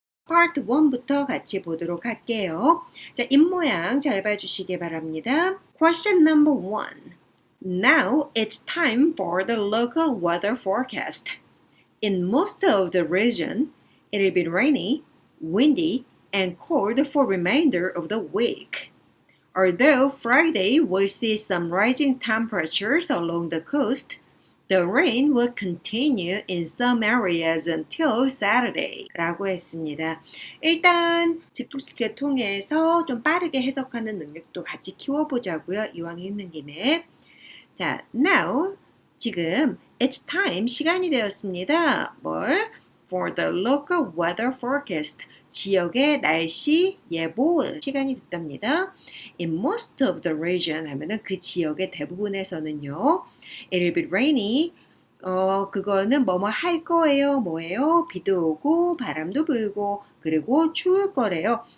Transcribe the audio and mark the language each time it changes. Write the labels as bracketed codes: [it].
[ko] Part 1부터 같이 보도록 할게요. 자, 입모양 잘 봐주시기 바랍니다. [en] Question number 1. Now it's time for the local weather forecast. In most of the region, it'll be rainy, windy, and cold for remainder of the week. Although Friday will see some rising temperatures along the coast, the rain will continue in some areas until Saturday [ko] 라고 했습니다. 일단 직독직계 통해서 좀 빠르게 해석하는 능력도 같이 키워보자고요. 이왕 있는 김에. 자, [en] now [ko] 지금 [en] it's time [ko] 시간이 되었습니다. 뭘? [en] For the local weather forecast [ko] 지역의 날씨 예보 시간이 됐답니다. [en] In most of the region [ko] 하면은 그 지역의 대부분에서는요. [en] It'll be rainy. [ko] 그거는 뭐뭐 할 거예요. 뭐예요? 비도 오고 바람도 불고 그리고 추울 거래요.